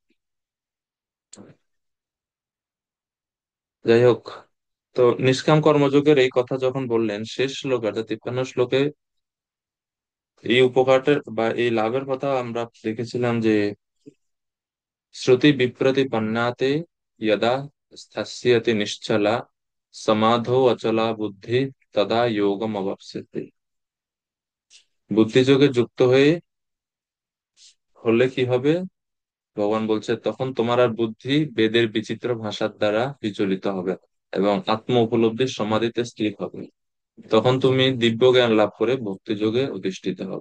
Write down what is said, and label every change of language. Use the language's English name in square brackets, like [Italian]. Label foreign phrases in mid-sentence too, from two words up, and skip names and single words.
[Bangla] যাই হোক, তো নিষ্কাম কর্মযোগের এই কথা যখন বললেন শেষ শ্লোক অর্থাৎ 53 শ্লোকে, এই উপকারটা বা এই লাভের কথা আমরা দেখেছিলাম যে শ্রুতি বিপ্রতিপন্নাতে [Sanskrit] यदा स्थास्यति निश्चला समाधौ अचला बुद्धि तदा योगम अवाप्स्यते। [Bangla] বুদ্ধিযোগে যুক্ত হয়ে হলে কি হবে? ভগবান বলছে তখন তোমার আর বুদ্ধি বেদের বিচিত্র ভাষার দ্বারা বিচলিত হবে না, এবং আত্ম উপলব্ধির সমাধিতে স্থির হবে। তখন তুমি দিব্য জ্ঞান লাভ করে ভক্তি যোগে অধিষ্ঠিত হবে।